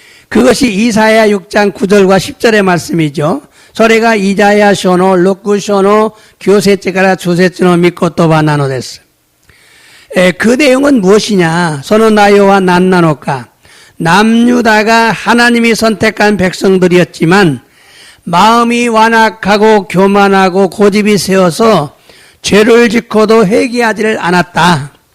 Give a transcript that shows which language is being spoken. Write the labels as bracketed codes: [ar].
[ko] 그것이 이사야 6장 9절과 10절의 말씀이죠. [ja] それがイザヤ書の6章の9節から10節の御言葉なのです。 [ko] 그 내용은 무엇이냐? [ja] 소노나요와 난나노카. [ko] 남유다가 하나님이 선택한 백성들이었지만 마음이 완악하고 교만하고 고집이 세어서 죄를 짓고도 회개하지를 않았다.